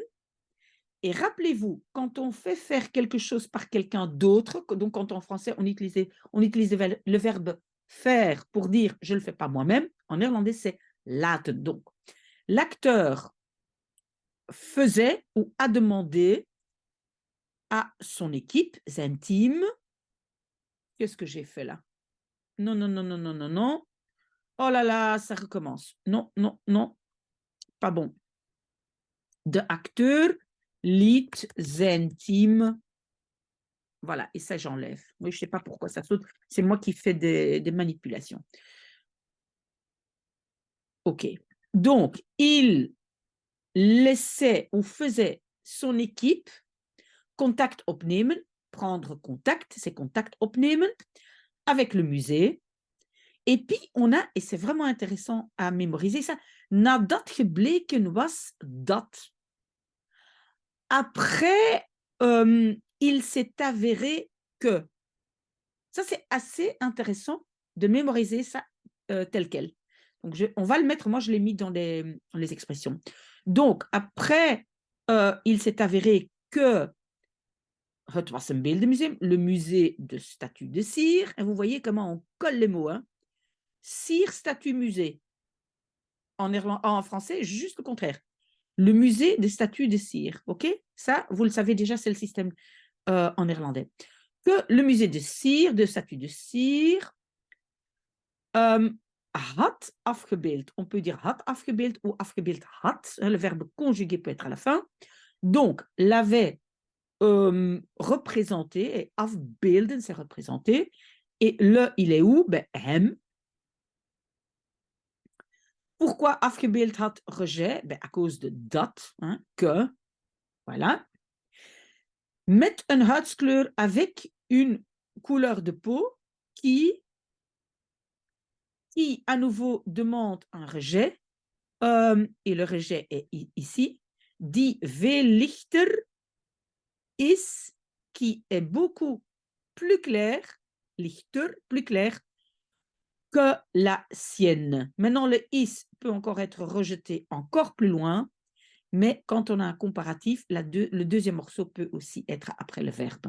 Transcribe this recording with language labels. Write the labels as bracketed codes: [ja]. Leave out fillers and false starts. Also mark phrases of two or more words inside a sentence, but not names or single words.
[fr] Et rappelez-vous, quand on fait faire quelque chose par quelqu'un d'autre, donc quand en français on utilise le verbe faire pour dire je ne le fais pas moi-même, en néerlandais c'est laten. Donc, l'acteur faisait ou a demandé à son équipe, [nl] zijn team, [fr] qu'est-ce que j'ai fait là? Non, non, non, non, non, non, non. Oh là là, ça recommence. Non, non, non, pas bon. [nl] De acteur liet zijn team [fr] Voilà, et ça, j'enlève. Oui, je ne sais pas pourquoi ça saute. C'est moi qui fais des manipulations. OK. Donc, il laissait ou faisait son équipe [nl] contact opnemen, [fr] prendre contact, c'est [nl] contact opnemen, [fr] avec le musée. Et puis, on a, et c'est vraiment intéressant à mémoriser ça, [nl] nadat gebleken was dat. [fr] Après, il s'est avéré que. Ça, c'est assez intéressant de mémoriser ça tel quel. Donc, on va le mettre, moi, je l'ai mis dans les expressions. Donc, après, il s'est avéré que [nl] het was een beeldenmuseum, [fr] le musée de statues de cire. Et vous voyez comment on colle les mots. Hein. Cire, statue, musée. En français, juste le contraire. Le musée des statues de cire. OK? Ça, vous le savez déjà, c'est le système en néerlandais. Que le musée de cire, de statues de cire, [nl] had afgebeeld. [fr] On peut dire [nl] had afgebeeld [fr] ou [nl] afgebeeld had. [fr] Le verbe conjugué peut être à la fin. Donc, l'avait représenté, et afbeelden, c'est représenté. Et le, il est où? Ben, hem. Pourquoi [nl] afgebeeld had [fr] rejet? Ben, à cause de dat, hein, que. Voilà. [nl] Met een huidskleur [fr] avec une couleur de peau qui à nouveau demande un rejet, et le rejet est ici, [nl] die veel lichter is, [fr] qui est beaucoup plus clair, lichter, plus clair, que la sienne. Maintenant, le is peut encore être rejeté encore plus loin, mais quand on a un comparatif, le deuxième morceau peut aussi être après le verbe.